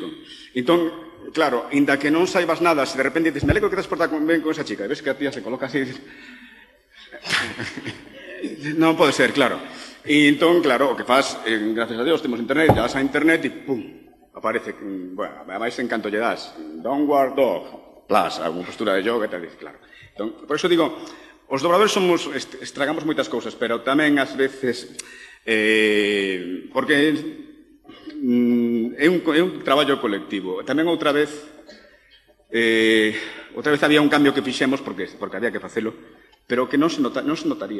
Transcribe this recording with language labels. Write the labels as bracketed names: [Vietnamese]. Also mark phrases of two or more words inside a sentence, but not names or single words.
[Galician] Entón, claro, inda que non saibas nada, se de repente dices, [Spanish] me alegro que te has portado ben con esa chica, [Galician] e ves que a tía se coloca así, non pode ser, claro. E entón, claro, o que faz, [Spanish] gracias a Dios, [Galician] temos internet, ya vas a internet e pum, aparece, bueno, ademais en canto lle das, [English] downward dog, plus, [Galician] alguna postura de yoga, e tal, claro. Entón, por iso digo, os dobradores estragamos moitas cousas, pero tamén ás veces, porque é un traballo colectivo. Tamén outra vez había un cambio que fixemos porque había que facelo, pero que non se notaría.